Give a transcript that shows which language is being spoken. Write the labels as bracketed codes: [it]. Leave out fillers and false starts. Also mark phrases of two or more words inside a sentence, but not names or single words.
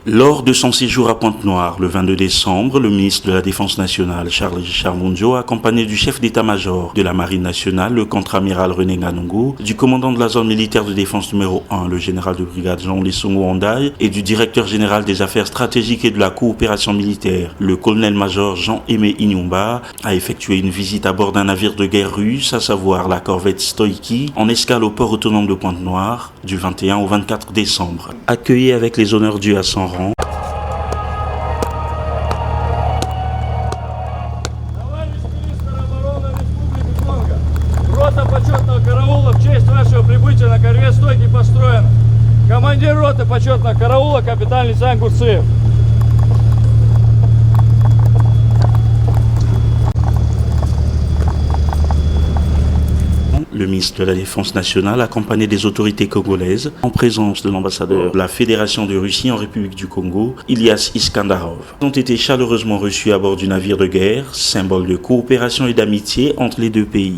[fr] Lors de son séjour à Pointe-Noire, le 22 décembre, le ministre de la Défense nationale, Charles Richard Mundio, accompagné du chef d'état-major de la Marine nationale, le contre-amiral René Nganongo, du commandant de la zone militaire de défense numéro 1, le général de brigade Jean Lesongo Ondaye, et du directeur général des affaires stratégiques et de la coopération militaire, le colonel-major Jean-Aimé Inyumba, a effectué une visite à bord d'un navire de guerre russe, à savoir la corvette Stoïki, en escale au port autonome de Pointe-Noire, du 21 au 24 décembre. Accueilli avec les honneurs dus à son rang, [ru] Рота почетного караула в честь вашего прибытия на корвет «Стойки» построен. Командир роты почетного караула капитан-лейтенант Гурцеев. [fr] le ministre de la Défense nationale, accompagné des autorités congolaises, en présence de l'ambassadeur de la Fédération de Russie en République du Congo, Ilyas Iskandarov, ont été chaleureusement reçus à bord du navire de guerre, symbole de coopération et d'amitié entre les deux pays.